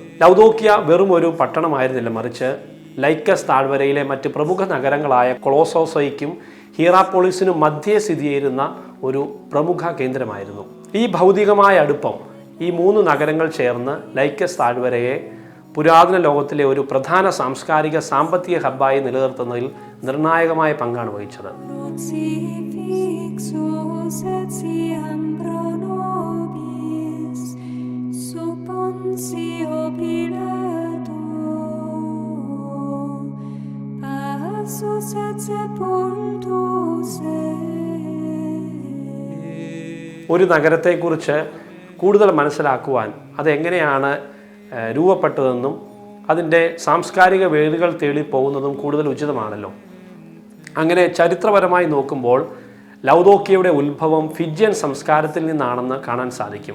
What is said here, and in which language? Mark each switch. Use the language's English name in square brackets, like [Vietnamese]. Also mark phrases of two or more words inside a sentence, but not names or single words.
[Malayalam] ലൗദോക്കിയ വെറും ഒരു പട്ടണമായിരുന്നില്ല, മറിച്ച് ലൈക്കസ് താഴ്വരയിലെ മറ്റ് പ്രമുഖ നഗരങ്ങളായ കൊളോസോസയ്ക്കും ഹിയറാപോളിസിനും മധ്യേ സ്ഥിതി ചെയ്യുന്ന ഒരു പ്രമുഖ കേന്ദ്രമായിരുന്നു. ഈ ഭൗതികമായ അടുപ്പം ഈ 3 നഗരങ്ങൾ ചേർന്ന് ലൈക്കസ് താഴ്വരയെ പുരാതന ലോകത്തിലെ ഒരു പ്രധാന സാംസ്കാരിക സാമ്പത്തിക ഹബ്ബായി നിലനിർത്തുന്നതിൽ നിർണായകമായ പങ്കാണ് വഹിച്ചത്. [Latin] Crucifixus et siam pro nobis sub Pontio Pilato passus et sepultus [Malayalam] ഒരു നഗരത്തെക്കുറിച്ച് കൂടുതൽ മനസ്സിലാക്കുവാൻ അതെങ്ങനെയാണ് രൂപപ്പെട്ടതെന്നും അതിൻ്റെ സാംസ്കാരിക വേരുകൾ തേടി പോകുന്നതും കൂടുതൽ ഉചിതമാണല്ലോ. അങ്ങനെ ചരിത്രപരമായി നോക്കുമ്പോൾ ലൗദോക്കിയയുടെ ഉത്ഭവം ഫിജിയൻ സംസ്കാരത്തിൽ നിന്നാണെന്ന് കാണാൻ സാധിക്കും.